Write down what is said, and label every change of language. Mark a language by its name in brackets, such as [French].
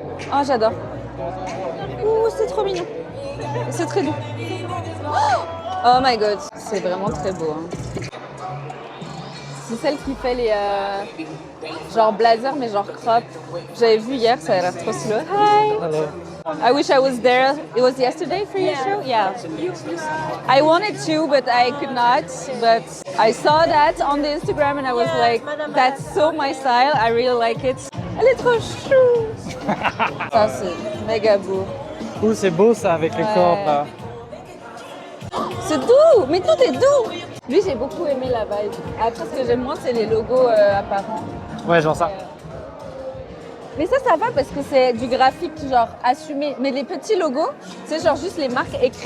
[French] Oh j'adore. Ouh c'est trop mignon. C'est très doux. [English] Oh my god, [French] c'est vraiment très beau. Hein. C'est celle qui fait les genre blazer mais genre crop. J'avais vu hier, ça a l'air trop stylé. [English] Hi. [French] Alors, [English] I wish I was there. It was yesterday for your show? Yeah. I wanted to, but I could not. But I saw that on the Instagram and I was like, that's so my style. I really like it. [French] Elle est trop chou. Ça, c'est méga beau. ouh, c'est beau ça avec les corps là. C'est doux, mais tout est doux. Lui, j'ai beaucoup aimé la vibe. Après, ce que j'aime moins, c'est les logos apparents. Ouais, genre ça. Mais ça va parce que c'est du graphique genre assumé. Mais les petits logos, c'est genre juste les marques écrites